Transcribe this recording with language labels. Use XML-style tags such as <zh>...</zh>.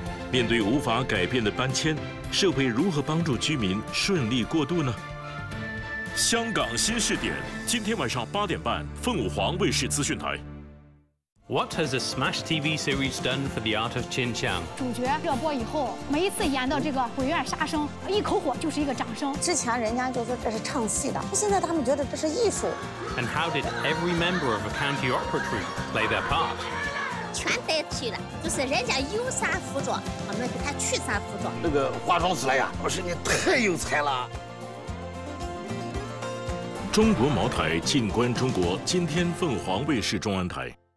<zh>面对无法改变的搬迁，社会如何帮助居民顺利过渡呢？香港新视点，今天晚上8:30，凤凰卫视资讯台。</zh> <en>What has the Smash TV series done for the art of Qin Qiang？</en> <zh>主角热播以后，每一次演到这个鬼院杀生，一口火就是一个掌声。之前人家就说这是唱戏的，现在他们觉得这是艺术。</zh> <en>And how did every member of a county opera troupe play their part？</en> <zh>全得体了，就是人家有啥服装，我们给他去啥服装。那个化妆起来呀，我说你太有才了。中国茅台，静观中国。今天凤凰卫视中文台。</zh>